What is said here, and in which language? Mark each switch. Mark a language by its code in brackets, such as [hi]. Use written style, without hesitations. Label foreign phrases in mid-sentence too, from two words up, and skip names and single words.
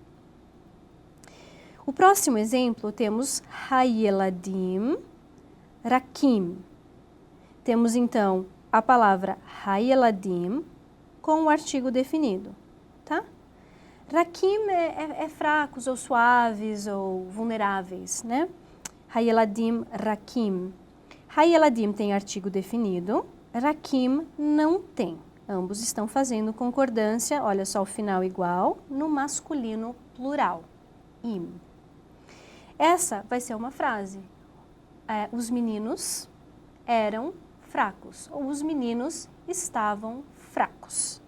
[pt] O próximo exemplo temos [he] הילדים, רכים. [pt] Temos então a palavra Hayeladim com o artigo definido, tá? Rakim é fracos ou suaves ou vulneráveis, né? [he] הילדים, רכים. [pt] Hayeladim tem artigo definido, Rakim não tem. Ambos estão fazendo concordância, olha só o final igual, no masculino plural, im. Essa vai ser uma frase. Os meninos eram fracos, ou os meninos estavam fracos.